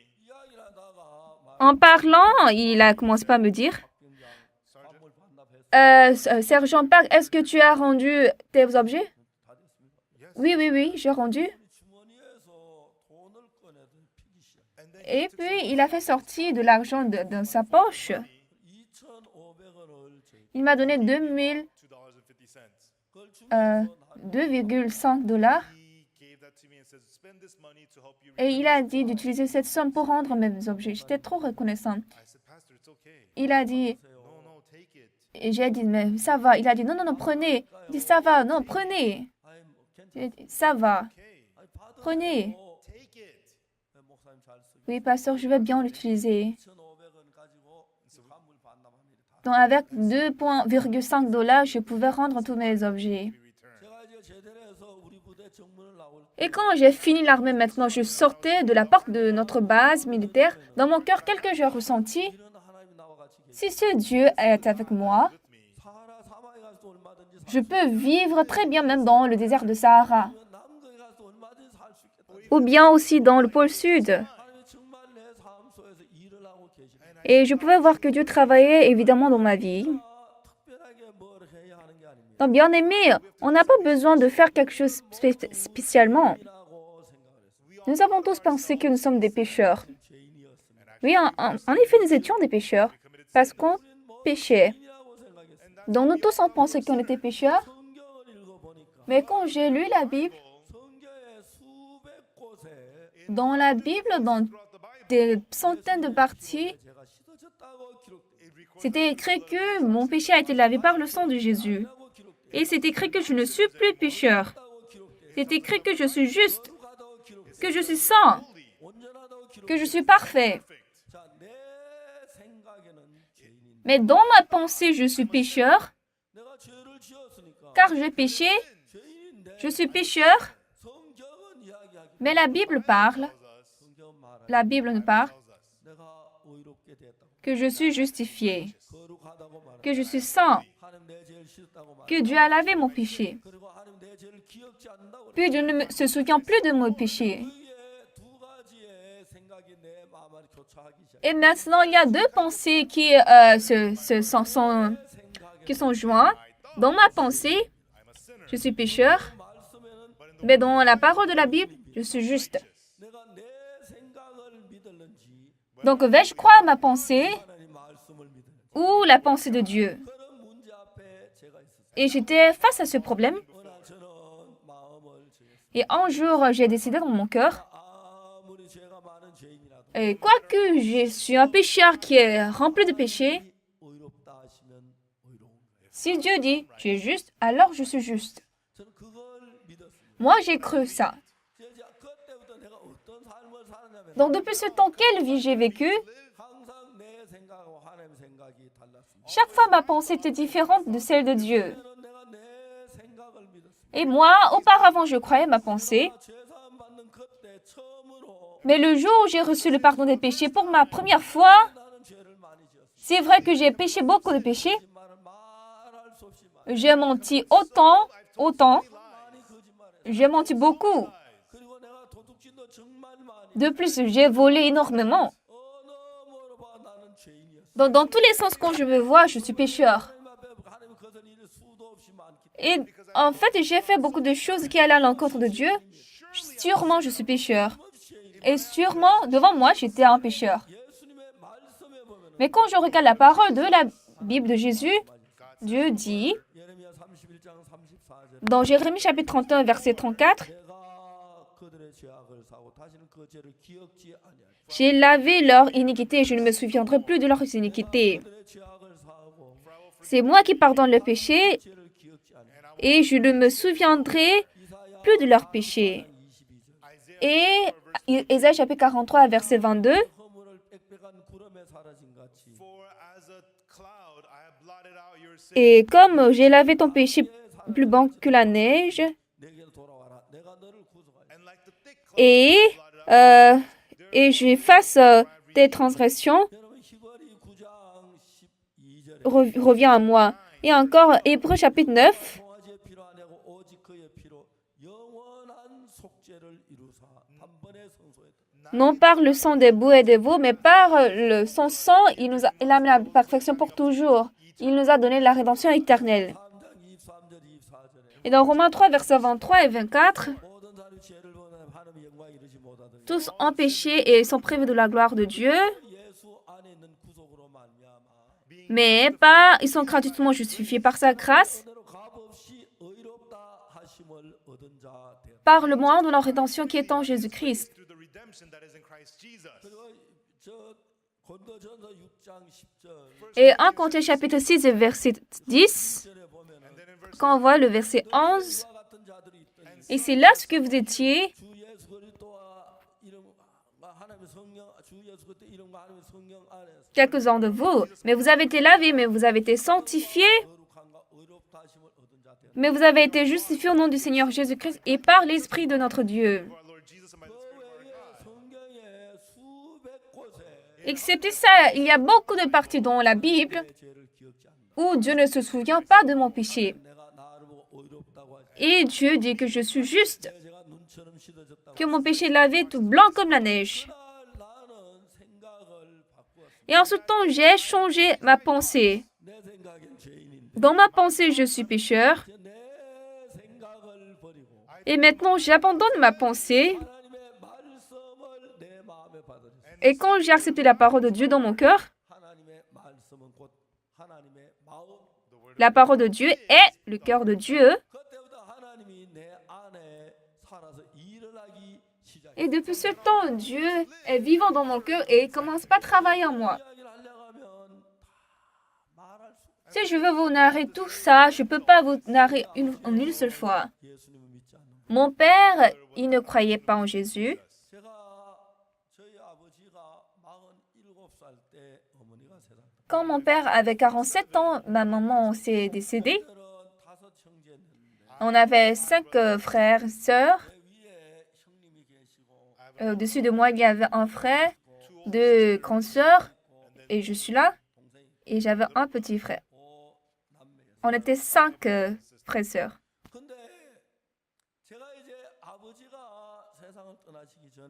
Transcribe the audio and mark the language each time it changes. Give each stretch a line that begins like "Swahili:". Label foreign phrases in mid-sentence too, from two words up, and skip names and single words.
Korean: 이야기를 하다가 막
French: En parlant, il a commencé par me dire,
Korean: 병장 관물 반납해서
French: Sergent Park, est-ce que tu as rendu tes objets?
Korean: 다 됐습니다.
French: Oui, j'ai rendu.
Korean: 주머니에서 돈을 꺼내서 피기 시작.
English: And then
French: Et puis, il a fait sortir de l'argent dans sa poche.
Korean: 2,500원을 저희
French: Il m'a donné 2000,
English: $2.50.
Korean: 그걸 주면서
French: 2,5 dollars.
English: He gave that to me and said, spend this money to help you.
French: Et il a dit d'utiliser cette somme pour rendre mes objets. J'étais trop reconnaissant.
English: I said, Pastor, it's okay.
French: Il a dit,
English: No, no, take it.
French: et j'ai dit, mais ça va. Il a dit, non, prenez. Il dit, ça va, non, prenez.
Korean: 아이 뭐 괜찮아.
French: J'ai dit, ça va,
English: Okay,
Korean: 아이 받으세요.
French: prenez.
English: take it.
Korean: 네, 목사님 잘 쓰고
French: Oui, pasteur, je vais bien l'utiliser.
Korean: 2,500원 가지고 관물 반납합니다. 다.
French: Donc, avec 2,5 dollars, je pouvais rendre tous mes objets.
English: We return.
Korean: 제가 이제 제대로 해서 우리 부대 정문을 나올 때
French: Et quand j'ai fini l'armée maintenant, je sortais de la porte de notre base militaire. Dans mon cœur, quelque chose j'ai ressenti.
Korean: 이런 하나님이 나와 같이 계시.
French: Si ce Dieu est avec moi,
Korean: 사하라 사막에 가서도 얼마든지
French: je peux vivre très bien même dans le désert de Sahara.
Korean: 살면 남극에 가서도 얼마든지 살 수 있겠다.
French: Ou bien aussi dans le pôle sud.
Korean: 하나님이 정말 내 삶 속에서 일을 하고 계십니다.
French: Et je pouvais voir que Dieu travaillait évidemment dans ma vie.
Korean: 특별하게 뭘 해야 하는 게 아닙니다.
French: Donc, bien aimé, on n'a pas besoin de faire quelque chose spécialement.
Korean: 이라고 생각을 했어요.
French: Nous avons tous pensé que nous sommes des pécheurs.
Korean: 죄인이었습니다.
French: Oui, en effet, nous étions des pécheurs parce qu'on péchait.
Korean: 죄인이라고 생각했어요.
French: Donc, nous tous, on pensait qu'on était pécheurs.
Korean: 성경을 읽어보니까
French: Mais quand j'ai lu la Bible,
Korean: 성경의 수백 곳에
French: dans la Bible, dans des centaines de parties,
Korean: 제가 씻어졌다고 기록돼요.
French: c'était écrit que mon péché a été lavé par le sang de Jésus.
Korean: 라고 기록돼요.
French: Et c'est écrit que je ne suis plus pécheur.
Korean: 라고 기록돼요.
French: C'est écrit que je suis juste,
Korean: 거룩하다고 기록돼요.
French: que je suis saint,
Korean: 온전하다고 기록돼요.
French: que je suis parfait.
Korean: 자, 내 생각에는 죄인인데
French: Mais dans ma pensée, je suis pécheur,
Korean: 내가 죄를 지었으니까
French: car j'ai péché,
Korean: 죄인인데
French: je suis pécheur.
Korean: 성경은 이야기하기
French: Mais la Bible parle,
Korean: 성경은 말하기
French: la Bible nous parle,
Korean: 내가 의롭게 됐다고
French: que je suis justifié,
Korean: 거룩하다고 말하고
French: que je suis saint,
Korean: 하나님 내 죄를 씻었다고 말하고
French: que Dieu a lavé mon péché.
Korean: 그리고 하나님 내 죄를 기억지 않는다고
French: Puis Dieu ne se souvient plus de mon péché.
Korean: 그게 두 가지의 생각이 내 마음을 교차하기 시작.
French: Et maintenant, il y a 2 pensées qui sont jointes. Dans ma pensée,
English: I'm a sinner.
French: je suis pécheur,
Korean: 말씀에는
French: mais dans la parole de la Bible, je suis juste.
Korean: 내가 내 생각을 믿을는지
French: Donc, vais-je croire ma pensée
Korean: 하나님 말씀을 믿을는지
French: ou la pensée de Dieu?
Korean: 그런 문제 앞에 제가 있었어요.
French: Et j'étais face à ce problème.
Korean: 어느 날 저는 마음을 정했어요.
French: Et un jour, j'ai décidé dans mon cœur,
Korean: 아무리 죄가 많은 죄인이라도
French: et quoique je suis un pécheur qui est rempli de péchés,
Korean: 의롭다 하시면 의로운 거예요.
French: si Dieu dit tu es juste, alors je suis juste.
Korean: 저는 그걸 믿었습니다.
French: Moi, j'ai cru ça.
Korean: 그래서 그때부터 내가 어떤 삶을 사느냐면
French: Donc, depuis ce temps, quelle vie j'ai vécu,
Korean: 항상 내 생각하고 하나님 생각이 달랐습니다.
French: chaque fois ma pensée était différente de celle de Dieu.
Korean: 그때는 내가 내 생각을 믿었습니다.
French: Et moi, auparavant, je croyais ma pensée.
Korean: 죄사함 받는 그때 처음으로
French: Mais le jour où j'ai reçu le pardon des péchés pour ma première fois,
Korean: 나는 죄를 많이 지었습니다.
French: c'est vrai que j'ai péché beaucoup de péchés.
Korean: 거짓말을 말할 수 없이 많이
French: J'ai menti autant.
Korean: 많이 거짓말해.
French: J'ai menti beaucoup.
Korean: 그리고 내가 도둑질도 정말 많이
French: De plus, j'ai volé énormément.
Korean: 어느 뭐로 봐 나는 죄인이었어.
French: Dans tous les sens, quand je me vois, je suis pécheur.
Korean: 하나님 앞에 하나님 그것은 일을 수도 없이 많기
French: Et en fait, j'ai fait beaucoup de choses qui allaient à l'encontre de Dieu. Sûrement, je suis pécheur. Et sûrement, devant moi, j'étais un pécheur.
Korean: 예수님의 말씀에 보면
French: Mais quand je regarde la parole de la Bible de Jésus, Dieu dit,
Korean: 예레미야 31장 34절
French: dans Jérémie chapitre 31, verset 34,
Korean: 내가 그들의 죄악을 사고 다시는 그 죄를 기억지 아니하리.
French: j'ai lavé leur iniquité et je ne me souviendrai plus de leurs iniquités.
Korean: 그들의 죄악을 사고
French: C'est moi qui pardonne le péché
Korean: 죄를 기억지 아니하리.
French: et je ne me souviendrai plus de leurs péchés.
Korean: 22절
French: Et Ésaïe chapitre 43, verset 22.
Korean: 허물을 빽빽한 구름에 사라진 같이
English: For as a cloud I have blotted out your sin.
French: Et comme j'ai lavé ton péché plus bon que la neige,
Korean: 내게로 돌아와라. 내가 너를 구속하리라.
English: And like the thick cloud
French: et,
English: I blotted out
French: j'efface tes transgressions,
Korean: 여러분 히브리 9장 12절에
French: reviens à moi. Et encore, Hébreux chapitre 9.
Korean: 송아지의 피로 아니고 오직 그의 피로 영원한 속죄를 이루사 단번에 성소했다.
French: Non par le sang des boucs et des veaux, mais par son sang, il a amené la perfection pour toujours. Il nous a donné la rédemption éternelle.
Korean: 3장 23절 24절에
French: Et dans Romains 3, versets 23 et 24,
Korean: 모든 사람이 죄를 범하여 하나님의 영광에 이르지 못하더니
French: tous ont péché et sont privés de la gloire de Dieu,
Korean: 예수 안에 있는 구속으로 말미암아
French: mais ils sont gratuitement justifiés par sa grâce,
Korean: 그대로 값없이 의롭다 하심을 얻은 자 되었다.
French: par le moyen de la rédemption qui est en Jésus-Christ.
English: through the redemption that is in Christ Jesus.
Korean: 그리고 저 고린도전서 6장 10절
French: Et 1 Corinthiens chapitre 6 et verset 10,
Korean: 절에 보면은
English: And then in verse
French: quand on voit le verset 11,
Korean: 이와 같은 자들이 있더니
French: et c'est là ce que vous étiez,
Korean: 주 예수 그리스도와 이름과 하나님의 성령 주 예수 그리스도 이름과 하나님의 성령 안에서
French: quelques-uns de vous, mais vous avez été lavés, mais vous avez été sanctifiés,
Korean: 거룩함과 의롭다 하심을 얻은 자 되었다.
French: mais vous avez été justifiés au nom du Seigneur Jésus-Christ et par l'Esprit de notre Dieu.
English: our Lord Jesus and by the
Korean: 그
English: Spirit of our
Korean: 외에
English: God.
Korean: 성경에 수백 곳에
French: Excepté ça, il y a beaucoup de parties dans la Bible
Korean: 내 죄를 기억지 않는다.
French: où Dieu ne se souvient pas de mon péché.
Korean: 내가 나를 보고 의롭다고 하지.
French: Et Dieu dit que je suis juste,
Korean: 내 죄가 눈처럼 씻어졌다고.
French: que mon péché est lavé tout blanc comme la neige.
Korean: 그날 나는 생각을 바꾸었습니다.
French: Et en ce temps, j'ai changé ma pensée.
Korean: 내 생각엔 죄인인데
French: Dans ma pensée, je suis pécheur.
Korean: 이제 내 생각을 버리고
French: Et maintenant, j'abandonne ma pensée.
Korean: 하나님의 말씀을 내 마음에 받아들였습니다.
French: Et quand j'ai accepté la parole de Dieu dans mon cœur,
Korean: 하나님의 말씀은 곧 하나님의 마음.
French: la parole de Dieu est le cœur de Dieu.
Korean: 그때부터 하나님이 내 안에 살아서 일을 하기 시작했어요.
French: Et depuis ce temps, Dieu est vivant dans mon cœur et il commence pas à travailler en moi.
Korean: 이야기를 하려고 하면 다 말할 수 없어요.
French: Si je veux vous narrer tout ça, je ne peux pas vous narrer en une seule fois.
Korean: 예수님을 믿지 않는 분.
French: Mon père, il ne croyait pas en Jésus.
Korean: 제가 저희 아버지가 47살 때 어머니가 세상
French: Quand mon père avait 47 ans, ma maman s'est décédée.
Korean: 들은 5 형제였는데
French: On avait 5 frères et sœurs.
Korean: 내 위에 형님이 계시고
French: Au-dessus de moi, il y avait un frère, 2 grandes sœurs, et je suis là.
Korean: 동생이
French: Et j'avais un petit frère.
Korean: 5남매였어요.
French: On était 5 frères et sœurs.
Korean: 근데 제가 이제 아버지가 세상을 떠나시기 전에